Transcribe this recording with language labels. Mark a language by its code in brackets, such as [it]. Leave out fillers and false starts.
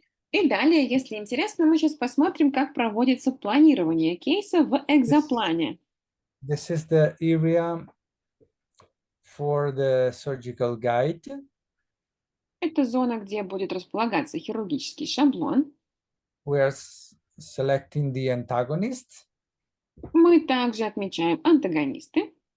[ru] И далее, если интересно, мы сейчас посмотрим, как проводится планирование кейса в экзоплане. [en] This is the area for the surgical guide. [ru] Это зона, где будет располагаться хирургический шаблон. [en] We are selecting the antagonist. [ru] Мы также отмечаем антагонисты.